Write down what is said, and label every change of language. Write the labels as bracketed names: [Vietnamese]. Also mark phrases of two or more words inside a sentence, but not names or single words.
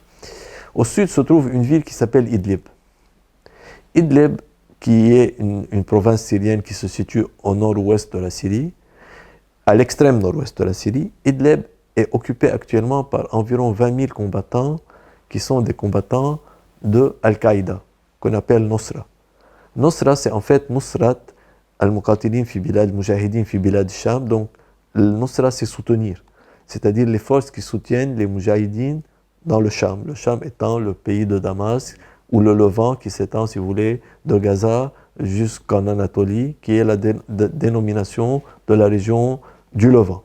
[French] Au sud se trouve une ville qui s'appelle Idlib. Idlib, qui est une province syrienne qui se situe au nord-ouest de la Syrie, à l'extrême nord-ouest de la Syrie, Idlib est occupée actuellement par environ 20 000 combattants qui sont des combattants de Al-Qaïda, qu'on appelle Nusra. [Arabic] Nusra, [French] c'est en fait [Arabic] نصرة المقاتلين في بلاد المجاهدين في بلاد الشام. [French] Donc, le Nusra, c'est soutenir, c'est-à-dire les forces qui soutiennent les Mujahidines dans le Sham. Le Sham étant le pays de Damas, ou le Levant qui s'étend, si vous voulez, de Gaza jusqu'en Anatolie, qui est la dénomination de la région du Levant.